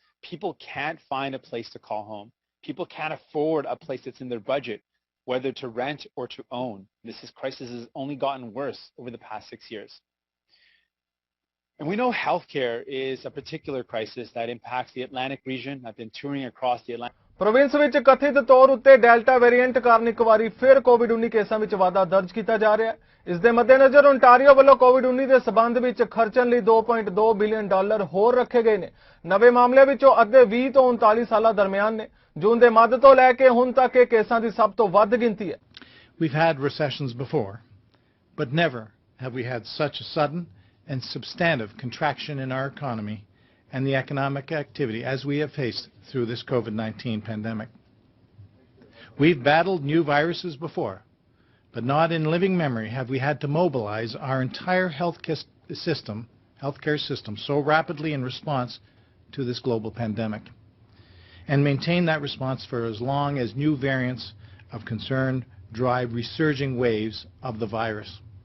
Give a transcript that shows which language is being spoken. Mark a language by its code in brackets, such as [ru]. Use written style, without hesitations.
[en] People can't find a place to call home. People can't afford a place that's in their budget, whether to rent or to own. This crisis has only gotten worse over the past 6 years. And we know healthcare is a particular crisis that impacts the Atlantic region. I've been touring across the Atlantic. [pa] Province ਵਿੱਚ ਕਥਿਤ ਤੌਰ ਉੱਤੇ delta variant ਕਾਰਨ ਇੱਕ ਵਾਰੀ ਫਿਰ ਕੋਵਿਡ-19 ਕੇਸਾਂ ਵਿੱਚ ਵਾਧਾ ਦਰਜ ਕੀਤਾ ਜਾ ਰਿਹਾ ਹੈ। ਇਸ ਦੇ ਮੱਦੇਨਜ਼ਰ ਓਨਟਾਰੀਓ ਵੱਲੋਂ ਕੋਵਿਡ-19 ਦੇ ਸਬੰਧ ਵਿੱਚ ਖਰਚਣ ਲਈ $2.2 ਬਿਲੀਅਨ ਹੋਰ ਰੱਖੇ ਗਏ ਨੇ। ਨਵੇਂ ਮਾਮਲਿਆਂ ਵਿੱਚੋਂ ਅੱਧੇ 20 ਤੋਂ 39 ਸਾਲਾਂ ਦਰਮਿਆਨ ਨੇ। ਜੂਨ ਦੇ ਮੱਧ ਤੋਂ ਲੈ ਕੇ ਹੁਣ ਤੱਕ ਇਹ ਕੇਸਾਂ ਦੀ ਸਭ ਤੋਂ ਵੱਧ ਗਿਣਤੀ ਹੈ। [en] We've had recessions before, but never have we had such a sudden and substantive contraction in our economy and the economic activity as we have faced through this COVID-19 pandemic. We've battled new viruses before, but not in living memory have we had to mobilize our entire healthcare system so rapidly in response to this global pandemic, and maintain that response for as long as new variants of concern drive resurging waves of the virus.